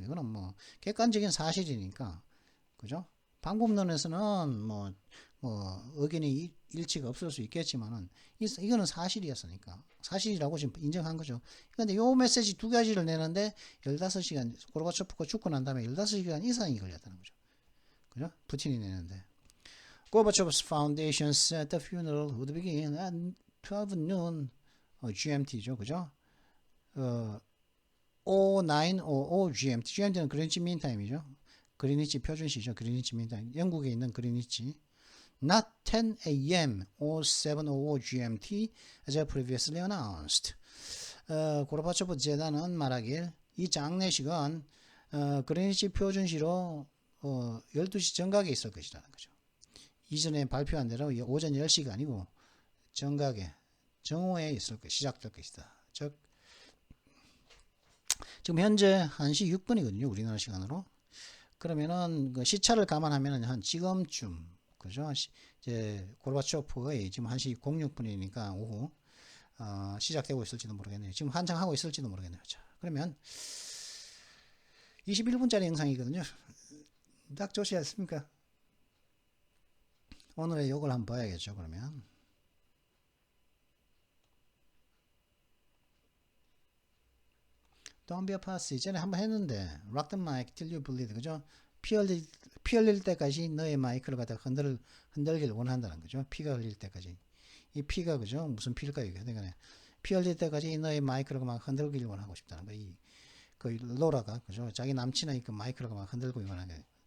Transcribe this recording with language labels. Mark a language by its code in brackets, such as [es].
[ko] 이거는 객관적인 사실이니까. 그죠? 방법론에서는 의견이 일치가 없을 수 있겠지만은 이거는 사실이었으니까 사실이라고 지금 인정한 거죠. 그런데 요 메시지 두 가지를 내는데 15시간 고르바초프가 죽고 난 다음에 15시간 이상이 걸렸다는 거죠. 그죠? 푸틴이 내는데 [en] Gorbachev's foundation said the funeral would begin at 12 noon GMT죠. [ko] 그죠? [en] 0900 GMT. [ko] GMT는 그린치 민타임이죠. 그리니치 표준시죠. 그리니치 민타임. 영국에 있는 그리니치. [en] Not 10 a.m. or 7:05 GMT as previously announced. [ko] 고르바초프 재단은 말하길 이 장례식은 그리니치 표준시로 12시 정각에 있을 것이라는 거죠. 이전에 발표한 대로 오전 10시가 아니고 정각에 정오에 있을 것 시작될 것이다. 즉 지금 현재 1시 6분이거든요. 우리나라 시간으로. 그러면은 그 시차를 감안하면은 한 지금쯤 그죠? 이제 고르바초프의 지금 1시 06분이니까 오후 시작되고 있을지도 모르겠네요. 지금 한창 하고 있을지도 모르겠네요. 자, 그러면 21분짜리 영상이거든요. 딱 좋지 않습니까? 오늘의 욕을 한번 봐야겠죠. 그러면 [en] Don't be a pussy. [ko] 전에 한번 했는데 [en] Rock the mic till you bleed. [ko] 그죠? 피 흘릴 때까지 너의 마이크를 갖다 흔들길 원한다는 거죠. 피가 흘릴 때까지. 이 피가 그죠? 무슨 피일까요? 이게 피 흘릴 때까지 너의 마이크를 막 흔들길 원하고 싶다는 거. 그 로라가 그죠? 자기 남친의 그 마이크를 막 흔들고 원하는 거예요.